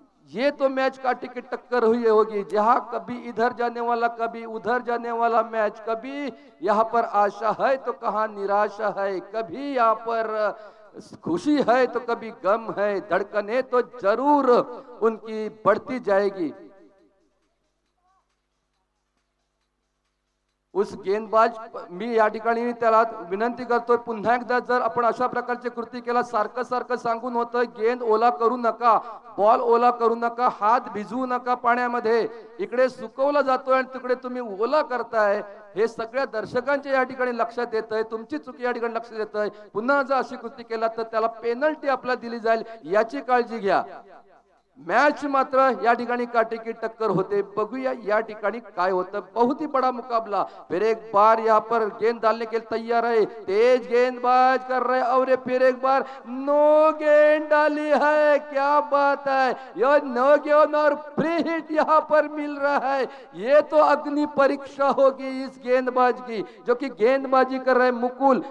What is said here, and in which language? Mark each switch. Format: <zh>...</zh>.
<hi>ये तो मैच का टिकट टक्कर हुई होगी, जहां कभी इधर जाने वाला कभी उधर जाने वाला मैच, कभी यहाँ पर आशा है तो कहाँ निराशा है, कभी यहाँ पर खुशी है तो कभी गम है, धड़कने तो जरूर उनकी बढ़ती जाएगी।</hi> <mr>उस गेंदबाज मी या ठिकाणी त्याला विनंती करतोय, पुन्हा एकदा जर आपण अशा प्रकारची कृती केला, सारखं सारखं सांगून होतं गेंद ओला करू नका, बॉल ओला करू नका, हात भिजवू नका पाण्यामध्ये, इकडे सुकवला जातोय आणि तिकडे तुम्ही ओला करताय, हे सगळ्या दर्शकांच्या या ठिकाणी लक्षात येतंय, तुमची चुकी या ठिकाणी लक्षात येतंय। पुन्हा जर अशी कृती केला तर त्याला पेनल्टी आपल्याला दिली जाईल, याची काळजी घ्या। मैच मात्र या ठिकाणी काटेकी टक्कर होते, बघूया या ठिकाणी काय होतं।</mr> <hi>बहुत ही बड़ा मुकाबला, फिर एक बार यहाँ पर गेंद डालने के लिए तैयार है, तेज गेंदबाज कर रहे और ये फिर एक बार नो गेंद डाली है, क्या बात है, ये नो गेंद और फ्री हिट यहाँ पर मिल रहा है। ये तो अग्नि परीक्षा होगी इस गेंदबाज की, जो कि गेंदबाजी कर रहे मुकुल।</hi>